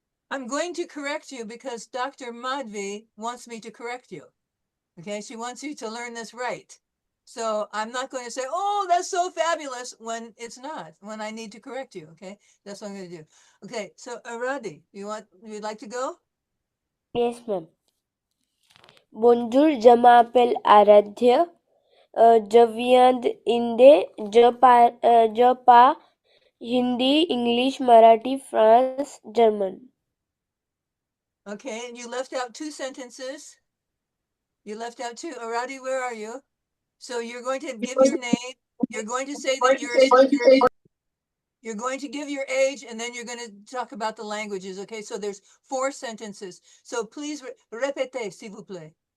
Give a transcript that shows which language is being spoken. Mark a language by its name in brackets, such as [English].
[English] I'm going to correct you because Dr. Madhvi wants me to correct you. Okay, she wants you to learn this right. So I'm not going to say, oh, that's so fabulous when it's not, when I need to correct you. Okay, that's what I'm going to do. Okay, so Aradi, you'd like to go? Yes, ma'am. [French] Bonjour, je m'appelle Aradhya. Je viens d'Inde. Je parle, je, Hindi, English, Marathi, France, German. [English] Okay, and you left out two sentences. You left out two. Aradi, where are you? So you're going to give your name. You're going to say that you're a student. You're going to give your age, and then you're going to talk about the languages. Okay, so there's 4 sentences. So please [French] répétez, s'il vous plaît.